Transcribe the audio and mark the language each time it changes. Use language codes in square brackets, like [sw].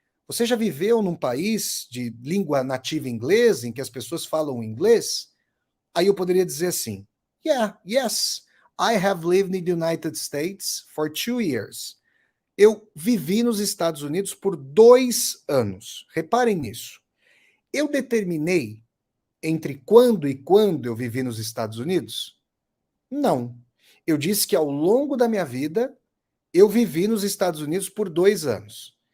[pt] Você já viveu num país de língua nativa inglesa, em que as pessoas falam inglês? Aí eu poderia dizer assim, [en] yes, I have lived in the United States for 2 years. [pt] Eu vivi nos Estados Unidos por 2 anos. Reparem nisso. Eu determinei entre quando e quando eu vivi nos Estados Unidos? Não. Eu disse que ao longo da minha vida, eu vivi nos Estados Unidos por 2 anos.